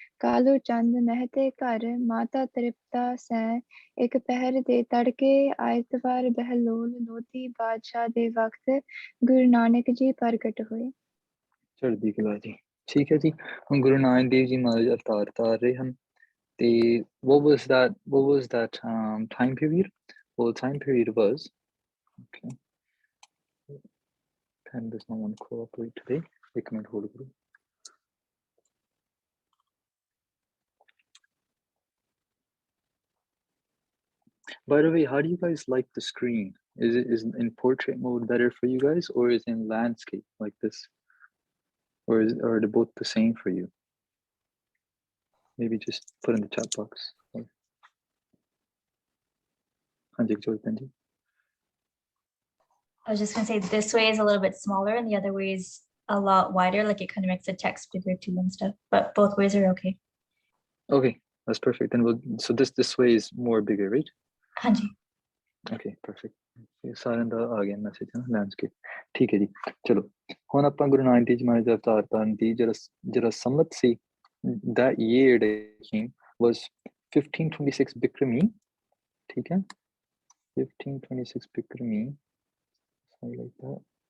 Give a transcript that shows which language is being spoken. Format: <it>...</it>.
<pa>ਕਾਲੂ ਚੰਦ ਮਹਿਤੇ ਘਰ ਮਾਤਾ ਤ੍ਰਿਪਤਾ ਸੈਂ ਇੱਕ ਪਹਿਰ ਦੇ ਤੜਕੇ ਐਤਵਾਰ ਬਹਿਲੋਲ ਲੋਧੀ ਬਾਦਸ਼ਾਹ ਦੇ ਵਕਤ ਗੁਰੂ ਨਾਨਕ ਜੀ ਪ੍ਰਗਟ ਹੋਏ। ਚੜ੍ਹਦੀ ਕਲਾ ਜੀ। ਠੀਕ ਹੈ ਜੀ। ਹੁਣ ਗੁਰੂ ਨਾਨਕ ਦੇਵ ਜੀ ਮਹਾਰਾਜ ਅਵਤਾਰ ਧਾਰ ਰਹੇ ਹਨ ਤੇ</pa> <en>what was that time period? Well, the time period was, okay, pen does not want to cooperate today.</en> <hi>एक मिनट hold करो.</hi> <en>By the way, how do you guys like the screen? Is in portrait mode better for you guys, or is in landscape like this, or are they both the same for you? Maybe just put in the chat box. I was just going to say this way is a little bit smaller and the other way is a lot wider, like it kind of makes the text bigger too and stuff, but both ways are okay. Okay, that's perfect. Then so this way is more bigger, right? Hanji. Okay, perfect.</en> <pa>ਸਾਰਿਆਂ ਦਾ ਆ ਗਿਆ message ਹੈ landscape. ਠੀਕ ਹੈ ਜੀ। ਚਲੋ ਹੁਣ ਆਪਾਂ ਗੁਰੂ ਨਾਨਕ ਦੇਵ ਜੀ ਮਹਾਰਾਜ ਦਾ ਅਵਤਾਰ ਧਾਰਨ ਦੀ ਜਿਹੜਾ ਸੰਮਤ ਸੀ</pa> <en>that year that came was 1526 Bikrami,</en> <hi>ठीक है,</hi> <en>1526 Bikrami, something like that.</en>